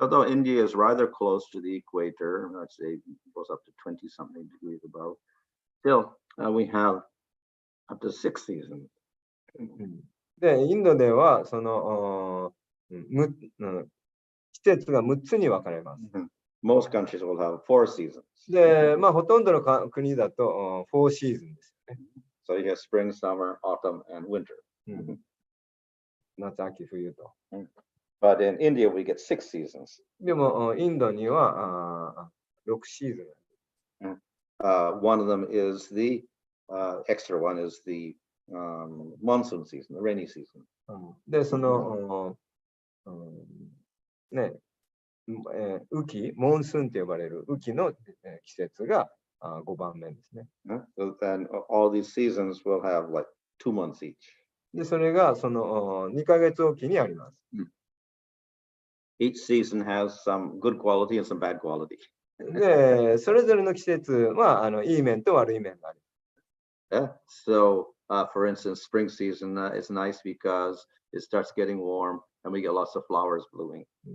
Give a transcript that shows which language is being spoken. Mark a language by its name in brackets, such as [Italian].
[English] Although India is rather close to the equator, let's say it goes up to 20-something degrees above, still we have up to 6 seasons. [Japanese] で、インドでは、その、季節が6つに分かれます。 [English] Most countries will have 4 seasons. [Japanese] で、ほとんどの国だと4シーズンですよね。 [English] So you have spring, summer, autumn, and winter. [Japanese] 夏、秋、冬と。 [English] But in India, we get 6 seasons. [Japanese] でも、インドには6シーズン。 [English] One of them is the extra one is the monsoon season, the rainy season. [Japanese] で、その、ね、雨季、モンスーンと呼ばれる雨季の季節が5番目ですね。 [English] So then all these seasons will have like 2 months each. [Japanese] で、それがその2ヶ月おきにあります。 [English] Each season has some good quality and some bad quality. [Japanese] で、それぞれの季節はいい面と悪い面がある。 [English] So, for instance, spring season is nice because it starts getting warm and we get lots of flowers blooming.